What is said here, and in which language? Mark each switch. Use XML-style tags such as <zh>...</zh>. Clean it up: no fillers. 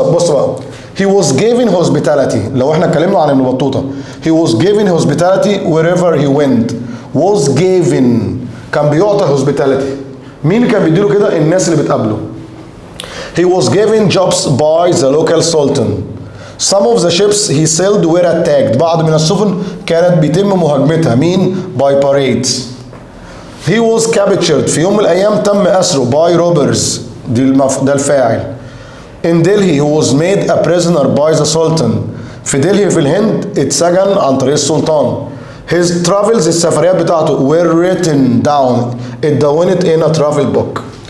<ar>بص بقى،</ar> <en>he was given hospitality.</en> <ar>لو احنا اتكلمنا عن ابن بطوطه،</ar> <en>he was given hospitality wherever he went. was given</en> <ar>كان بيعطى</ar> <en>hospitality.</en> <ar>مين كان بيديله كده؟ الناس اللي بتقابله.</ar> <en>he was given jobs by the local sultan. some of the ships he sailed were attacked.</en> <ar>بعض من السفن كانت بيتم مهاجمتها.</ar> <en>مين؟ by parades. he was captured.</en> <ar>في يوم من الايام تم اسره</ar> <en>by robbers.</en> <ar>ده الفاعل.</ar> <en>in Delhi he was made a prisoner by the sultan.</en> <ar>في دلهي في الهند اتسجن عن طريق السلطان.</ar> <en>his travels</en> <ar>السفريات بتاعته</ar> <en>were written down.</en> <ar>اتدونت</ar> <en>in a travel book.</en>